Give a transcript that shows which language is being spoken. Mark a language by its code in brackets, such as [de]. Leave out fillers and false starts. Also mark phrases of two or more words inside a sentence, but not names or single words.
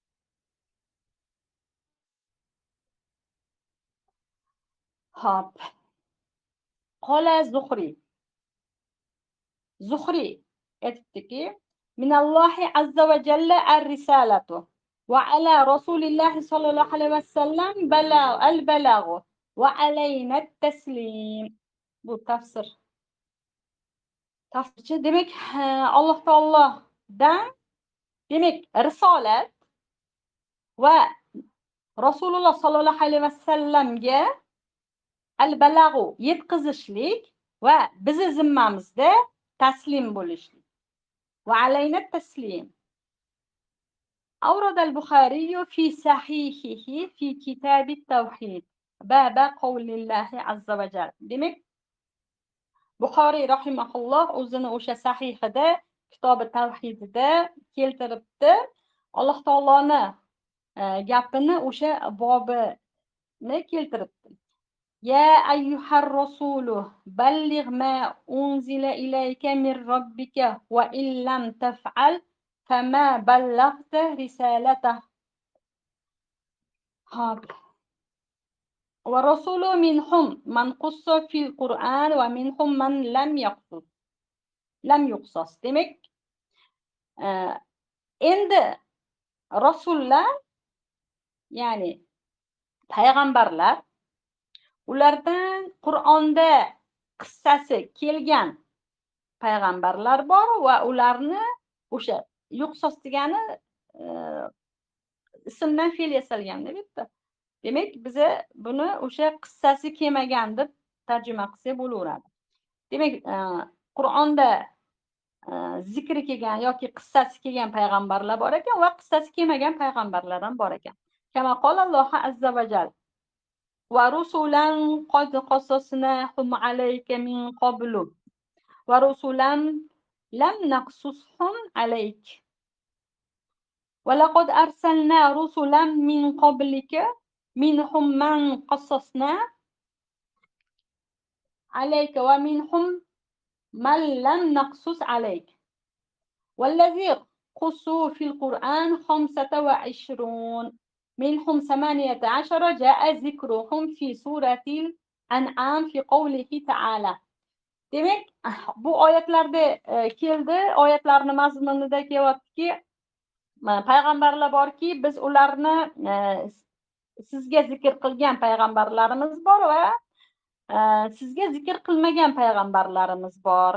[ar] خب قال زخري اتكي من الله عز وجل الرسالة وعلى رسول الله صلى الله عليه وسلم البلاغ وعلينا التسليم. [uz] Bu tafsir. Tafsirchi demek Alloh taolodan demek risolat va Rasululloh [ar] صلى الله عليه وسلم [uz] al-balag'u yetkazishlik va bizni zimmamizda taslim bo'lishlik. [ar] وعلينا التسليم. أورد البخاري في صحيحه في كتاب التوحيد باب قول الله عز وجل. [uz] Demek Buxoriy rahimahulloh o'zini o'sha sahihida kitobi tavhidida keltiribdi. Alloh taoloni gapini o'sha bobini keltiribdi. [ar] يا أيها الرسول بلغ ما أنزل إليك من ربك وإن لم تفعل فما بلغت رسالته. والرسل منهم من قص في القرآن ومنهم من لم يقصص. [uz] Demek endi rasullar ya'ni payg'ambarlar ulardan Qur'onda qissasi kelgan payg'ambarlar bor va ularni o'sha yuqsos degani ismdan fe'l yasalgan deb bitta. Demak, biza buni o'sha qissasi kelmagan deb tarjima qilsak bo'laveradi. Demak, Qur'onda zikri kelgan yoki qissasi kelgan payg'ambarlar bor ekan va qissasi kelmagan payg'ambarlar ham bor ekan. [ar] كما قال الله عز وجل ورسلا قد قصصناهم عليك من قبل ورسلا لم نقصصهم عليك ولقد أرسلنا رسلا من قبلك منهم من قصصنا عليك ومنهم من لم نقصص عليك والذي قصوا في القرآن 25 منهم 18 جاء ذكرهم في سورة الأنعام في قوله تعالى. [uz] Demek bu oyatlarda keldi, oyatlarning mazmunida kelyaptiki, payg'ambarlar borki, biz ularni sizga zikr qilgan payg'ambarlarimiz bor va sizga zikr qilmagan payg'ambarlarimiz bor.